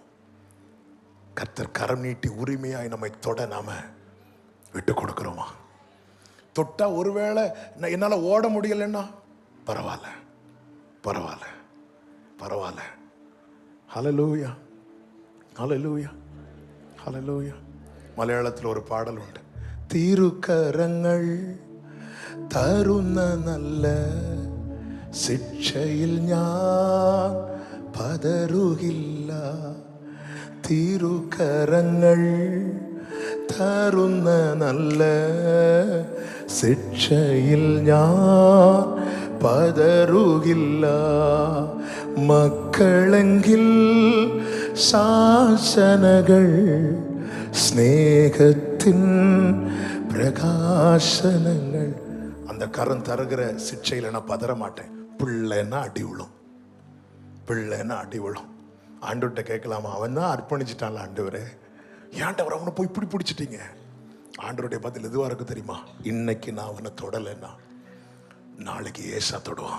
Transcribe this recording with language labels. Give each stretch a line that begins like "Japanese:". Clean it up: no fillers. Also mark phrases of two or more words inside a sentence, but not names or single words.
Tamil: கர்த்தர் கரம் நீட்டி உரிமையாய் நம்மை தொட நாம விட்டு கொடுக்கிறோமா? தொட்டா ஒருவேளை என்னால ஓட முடியலன்னா பரவாயில்ல, பரவாயில்ல, பரவாயில்ல. ஹல்லேலூயா, ஹல்லேலூயா, ஹல்லேலூயா. மலையாளத்தில் ஒரு பாடல் உண்டு.
Malayalam: തിരുക്കരങ്ങൾ തരുന്ന നല്ല ശിക്ഷയിൽ ഞാൻ പതറുകില്ല. തിരുക്കരങ്ങൾ തരുന്ന നല്ല ശിക്ഷയിൽ ഞാൻ പതറുകില്ല. മക്കളെങ്കിൽ ശാസനകൾ സ്നേഹത്തിൻ பிரகாசனங்கள்.
Tamil: அந்த கரம் தருகிற சிக்ஷையில் நான் பதற மாட்டேன். பிள்ளைன்னா அடி விழும், பிள்ளைன்னா அடி விழும். ஆண்டவர்கிட்ட கேட்கலாமா? அவன் தான் அர்ப்பணிச்சிட்டான்ல ஆண்டவரே, ஏன்டவர் அவனை போய் இப்படி பிடிச்சிட்டீங்க? ஆண்டவருடைய பதில் எதுவாக இருக்கு தெரியுமா? இன்னைக்கு நான் அவனை தொடலைன்னா நாளைக்கு ஏசா தொடுவான்.